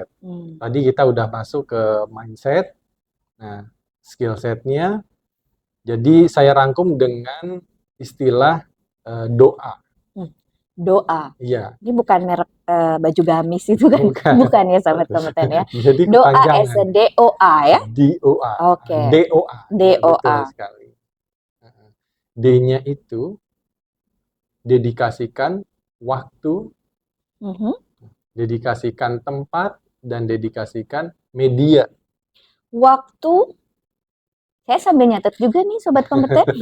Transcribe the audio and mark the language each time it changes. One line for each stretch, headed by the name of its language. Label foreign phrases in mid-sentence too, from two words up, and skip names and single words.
Indonesian: Tadi kita udah masuk ke mindset. Nah, skill setnya, jadi saya rangkum dengan istilah doa. Doa? Iya. Ini bukan merek baju gamis itu kan? Bukan ya sahabat kompeten ya? Jadi doa
English: as a
Indonesian: D-O-A ya? D-O-A. Oke. D-O-A. D-O-A. Betul sekali. D-nya itu dedikasikan waktu, dedikasikan tempat, dan dedikasikan media. Waktu, saya sambil nyatet juga nih sobat kompeten.